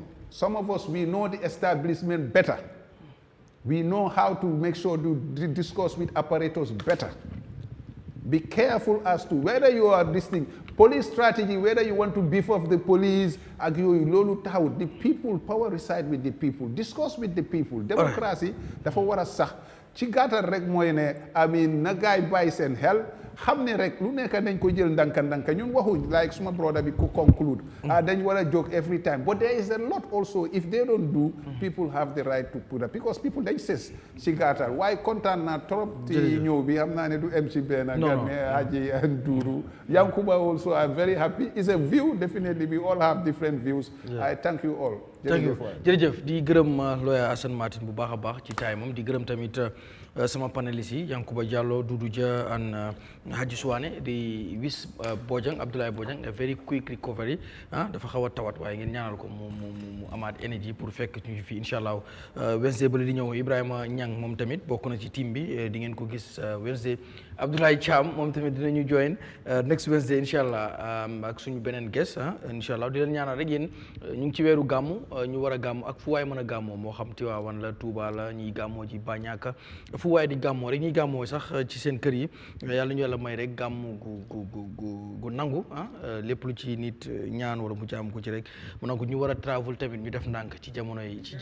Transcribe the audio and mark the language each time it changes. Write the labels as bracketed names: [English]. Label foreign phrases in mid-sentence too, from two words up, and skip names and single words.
[English] Some of us, we know the establishment better. We know how to make sure to discuss with apparatus better. Be careful as to whether you are listening. Police strategy, whether you want to beef up the police, the people, power reside with the people. Discuss with the people. Democracy, [Wolof] dafa war a sax ci gàttal rek mooy ne na gaay bàyyi seen xel xam ne rek lu nekk dañ ko jël ndanka ñun waxuñ like suma brother bi ku conclude dañ war a joke [English] every time but there is a lot also if they don't do people have the right to put up because people [Wolof] dañ ses ci gàttal waaye kontaan naa trop ci ñëw bi xam naa ne du MC Ben gan mais Haji and Duru Yankuba [English] also I'm very happy it's a view definitely we all have different views I thank you all [Wolof] jërëjëf di gërëm lawyer Assan Martin bu baax a baax ci time am di gërëm tamit sama panélistes yi Yankuba Diallo Doudou Dia and Haji Suwane di wis Bojang Abdoulaye Bojang [English] a very quick recovery [Wolof] dafa xaw a tawat waaye ngeen ñaanal ko mu amaat énergie pour fekk ñu fi inshallah Wednesday ba di ñëw Ibrahima Niang moom tamit bokk na ci team bi di ngeen ko gis Wednesday Abdoulaye Thiam moom tamit dinañu [English] join next Wednesday [Wolof] inshallah ak suñu beneen guest inshallah di leen ñaanal rek yéen ñu ngi ci weeru gàmmu ñu war a gàmmu ak fu waay mën a gàmmoo moo xam Tiwaawan la Touba la ñuy gàmmoo ci Banyanka fu waay di gàmmoo rek ñuy gàmmoo sax ci seen kër yi yàlla ñu yàlla may rek gàmmu gu nangu lépp lu ci nit ñaan wala mu jaam ko ci rek mu nangu ñu war a travel tamit ñu def ndànk ci jamono yi